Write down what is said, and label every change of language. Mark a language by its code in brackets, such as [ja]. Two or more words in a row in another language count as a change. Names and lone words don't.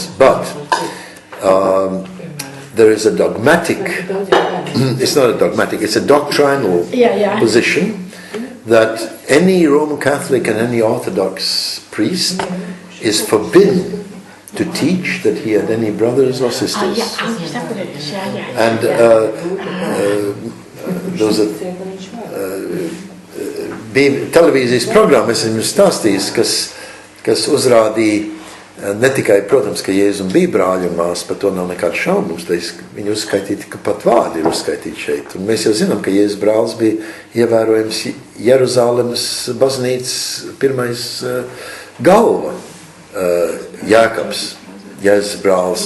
[en] But there is a dogmatic, it's not a dogmatic, it's a doctrinal position that any Roman Catholic and any Orthodox priest is forbidden to teach that he had any brothers or sisters. And those [lv] bija televīzijas programma, es jums stāstījis, kas uzrādīja ne tikai, protams, ka Jēzum bija brāļi un māsas, par to nav nekāds šaubums, viņi uzskaitīti, ka pat vārdi ir uzskaitīti šeit. Un mēs jau zinām, ka Jēzus brālis bija ievērojams Jeruzālemes baznīcas pirmais galva, Jēkabs, Jēzus brālis.